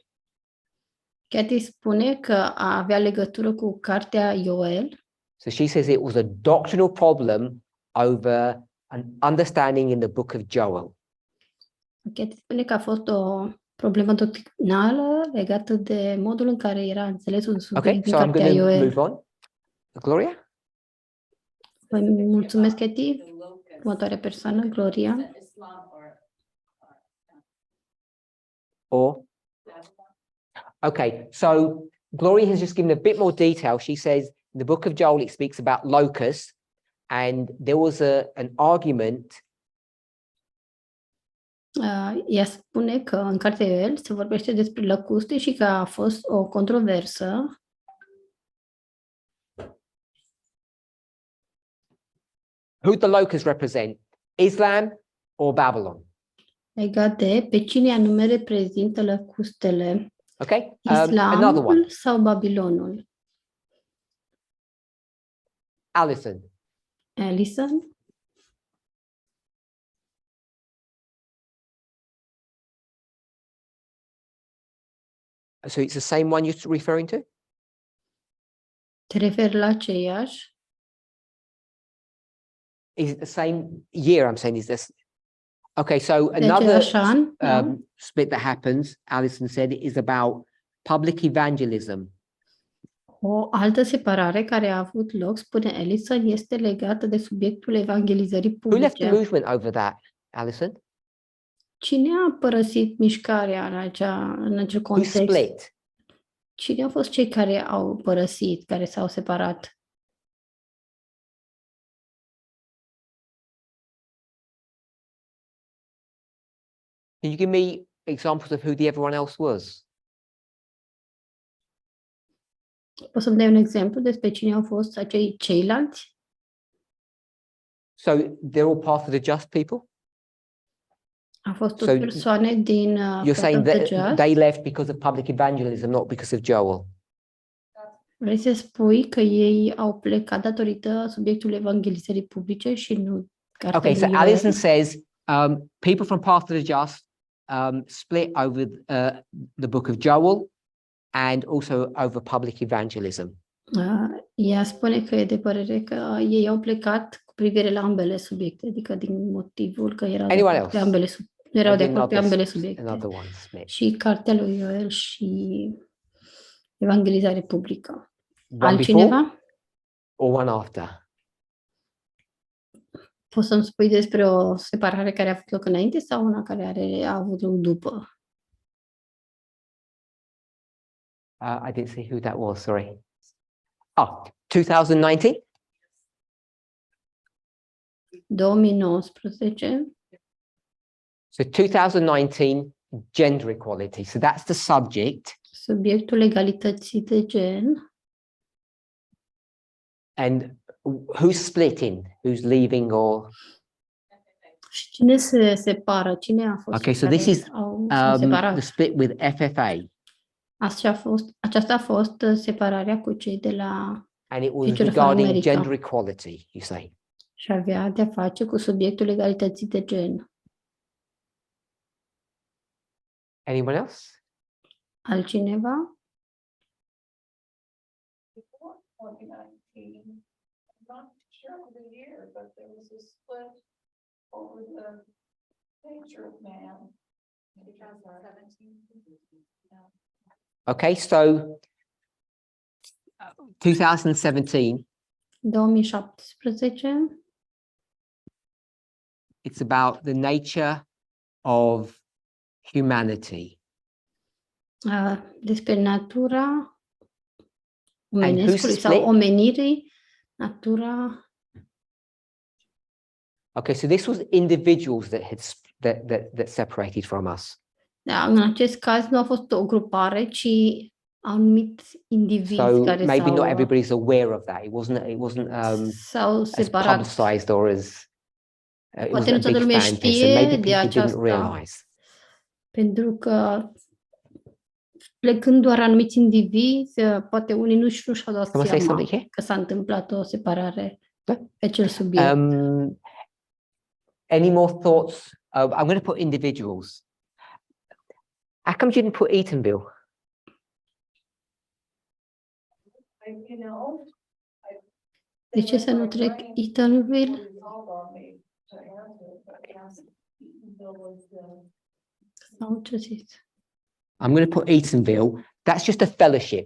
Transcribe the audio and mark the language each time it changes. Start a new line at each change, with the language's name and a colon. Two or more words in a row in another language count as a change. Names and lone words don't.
Romanian: Katie spune că avea legătură cu cartea Ioel.
English: So she says it was a doctrinal problem over an understanding in the book of Joel.
Romanian: Katie spune că a fost o problemă doctrinală legată de modul în care era înțeles un subiect
English: Okay,
Romanian: din
English: so I'm
Romanian: cartea
English: going to
Romanian: Ioel.
English: move on. Gloria?
Romanian: Păi, mulțumesc, Katie. Următoarea persoană, Gloria.
English: Or? Okay, so Gloria has just given a bit more detail. She says in the book of Joel, it speaks about locusts, and there was an argument.
Romanian: Ea spune că în cartea Ioel se vorbește despre lăcuste și că a fost o controversă
English: Who the locusts represent? Islam or Babylon?
Romanian: legat de pe cine anume reprezintă lăcustele,
English: Okay, another one.
Romanian: Islamul sau Babilonul.
English: Alison. Alison? So it's the same one you're referring to?
Romanian: Te referi la aceeași?
English: Is it the same year? I'm saying is this. Okay, so
Romanian: De
English: another
Romanian: aceeași an? Da?
English: split that happens, Alison said, is about public evangelism.
Romanian: O altă separare care a avut loc, spune Alison, este legată de subiectul evangelizării
English: Who left the
Romanian: publice.
English: movement over that, Alison?
Romanian: Cine a părăsit mișcarea în acel
English: Who
Romanian: context?
English: split?
Romanian: Cine au fost cei care au părăsit, care s-au separat?
English: Can you give me examples of who the everyone else was?
Romanian: Poți să-mi dai un exemplu despre cine au fost acei ceilalți?
English: So they're all part of the just people?
Romanian: Au fost tot
English: So
Romanian: persoane din
English: You're
Romanian: Path
English: saying
Romanian: of the
English: that
Romanian: Just?
English: they left because of public evangelism, not because of Joel.
Romanian: Vrei să spui că ei au plecat datorită subiectului evangelizării publice și nu cartea
English: Okay, so
Romanian: lui Ioel?
English: Alison says people from Path of the Just split over the book of Joel and also over public evangelism.
Romanian: Ea spune că e de părere că ei au plecat cu privire la ambele subiecte, adică din motivul că erau de
English: Anyone
Romanian: acord pe
English: else?
Romanian: ambele, erau de
English: Maybe
Romanian: acord pe
English: another
Romanian: ambele s- subiecte.
English: Another one split.
Romanian: Și cartea lui Ioel și evangelizare publică.
English: One before
Romanian: Altcineva?
English: or one after?
Romanian: Poți să-mi spui despre o separare care a avut loc înainte sau una care a avut loc după?
English: I didn't see who that was, sorry. Oh, 2019? 2019. So 2019, gender equality. So that's the subject.
Romanian: Subiectul egalității de gen.
English: And who's splitting? Who's leaving or?
Romanian: Și cine se separă? Cine a fost
English: Okay,
Romanian: cei
English: so
Romanian: care
English: this is
Romanian: s-au separat?
English: the split with FFA.
Romanian: Aceasta a fost separarea cu cei de la
English: And it was
Romanian: Future of
English: regarding
Romanian: America.
English: gender equality, you say.
Romanian: și avea de-a face cu subiectul egalității de gen.
English: Anyone else?
Romanian: Altcineva?
English: Before 2019, I'm not sure of the year, but there was a split over the nature of man. 2017. Okay, so 2017 2017 It's about the nature of humanity.
Romanian: Despre natura
English: who's
Romanian: omenescului sau
English: split?
Romanian: omenirii, natura.
English: Okay, so this was individuals that had that separated from us.
Romanian: Da, în acest caz nu a fost o grupare, ci anumit indivizi
English: So
Romanian: care
English: maybe not
Romanian: s-au,
English: everybody's aware of that. It wasn't
Romanian: s-au
English: as
Romanian: separat.
English: publicized or as it
Romanian: Poate
English: wasn't
Romanian: nu
English: a
Romanian: toată
English: big
Romanian: lumea
English: fan piece, so
Romanian: știe
English: maybe
Romanian: de
English: people didn't
Romanian: aceasta,
English: realize.
Romanian: pentru că plecând doar anumiți indivizi, poate unii nu și-au dat
English: Can I say
Romanian: seama
English: something here?
Romanian: că s-a întâmplat o separare Da. pe acel subiect.
English: Any more thoughts? I'm going to put individuals. How come you didn't put Eatonville?
Romanian: De ce să nu trec Eatonville? Sau ce zici?
English: I'm going to put Eatonville. That's just a fellowship.